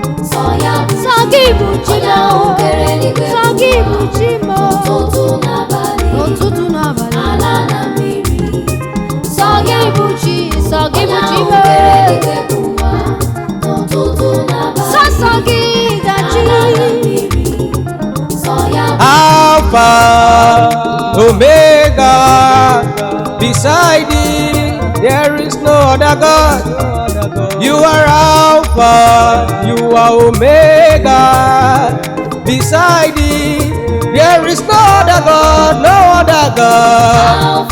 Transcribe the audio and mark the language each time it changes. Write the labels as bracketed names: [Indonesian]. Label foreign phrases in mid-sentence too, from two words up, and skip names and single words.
[Igbo] Sọ gị bụ Chi m, sọ gị bụ Chi m. N'ụtụtụ n'abalị, sọ gị bụ Chi, sọ gị bụ Chi m. Sọsọ gị gachi. [English] Alpha, Omega, beside thee, there is no other God. You are Alpha, you are Omega, beside thee, there is no other God, no other God.